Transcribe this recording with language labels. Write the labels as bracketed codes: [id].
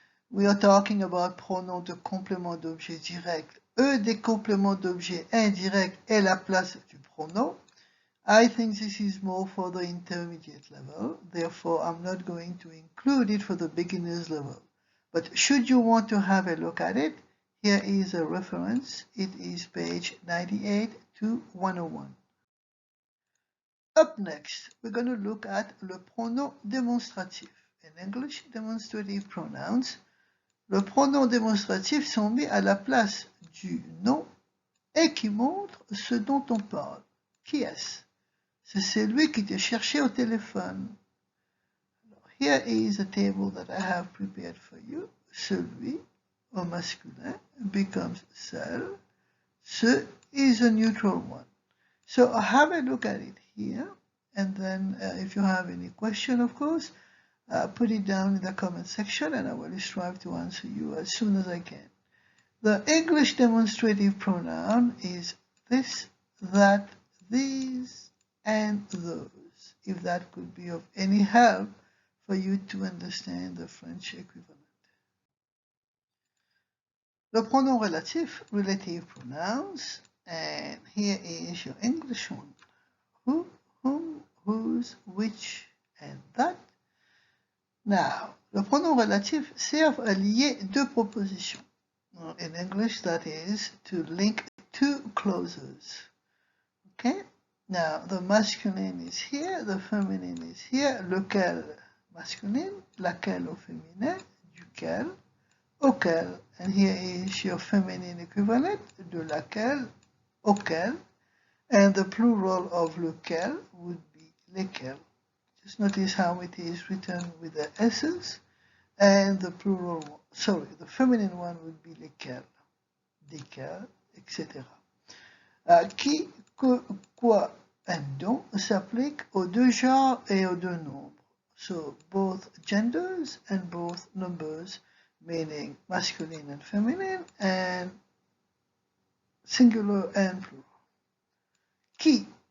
[en] We are talking about [fr] pronoms de complément d'objet direct. Des compléments d'objet indirect est la place du pronom. [en] I think this is more for the intermediate level. Therefore, I'm not going to include it for the beginner's level. But should you want to have a look at it, here is a reference. It is page 98 to 101. Up next, we're going to look at [fr] le pronom démonstratif. [en] In English, demonstrative pronouns. [fr] Le pronom démonstratif sont mis à la place du nom et qui montre ce dont on parle. Qui est-ce? C'est celui qui te cherchait au téléphone. [en] Here is a table that I have prepared for you. [fr] Celui au masculin [en] becomes celle. Ce is a neutral one. So have a look at it here, and then if you have any question, of course, put it down in the comment section and I will strive to answer you as soon as I can. The English demonstrative pronoun is this, that, these, and those, if that could be of any help for you to understand the French equivalent. [fr] Le pronom relatif, [en] relative pronouns, and here is your English one. Who, whom, whose, which, and that. [fr] Now, le pronom relatif sert à lier deux propositions. [en] In English, that is to link two clauses. Okay? Now, the masculine is here, the feminine is here. [fr] Lequel masculine, laquelle au féminin, duquel, auquel. [en] And here is your feminine equivalent, [fr] de laquelle, auquel. [en] And the plural of lequel would be lesquels. Just notice how it is written with the S's, and the plural, the feminine one would be lesquels, desquels, etc. [fr] Qui, que, quoi, and dont s'applique aux deux genres et aux deux nombres. [en] So both genders and both numbers, meaning masculine and feminine, and singular and plural.